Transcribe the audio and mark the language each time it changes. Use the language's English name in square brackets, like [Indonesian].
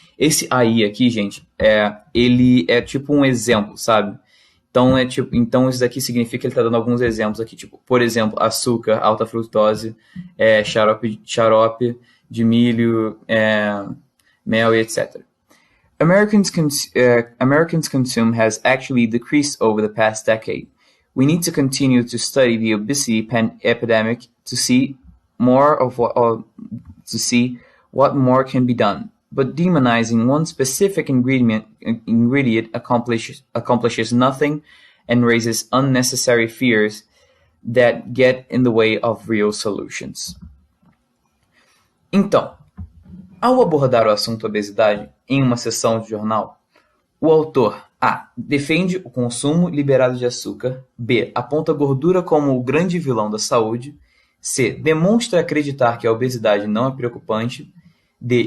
[Portuguese] Esse aí aqui, gente, ele é tipo um exemplo, sabe? Então isso daqui significa que ele está dando alguns exemplos aqui, tipo, por exemplo, açúcar, alta frutose, xarope de milho, mel e etc. [English] Americans' consume has actually decreased over the past decade. We need to continue to study the obesity epidemic to see what more can be done. But demonizing one specific ingredient accomplishes nothing and raises unnecessary fears that get in the way of real solutions. [Portuguese] Então, ao abordar o assunto obesidade em uma sessão de jornal, o autor A. defende o consumo liberado de açúcar, B. aponta a gordura como o grande vilão da saúde, C. demonstra acreditar que a obesidade não é preocupante, D.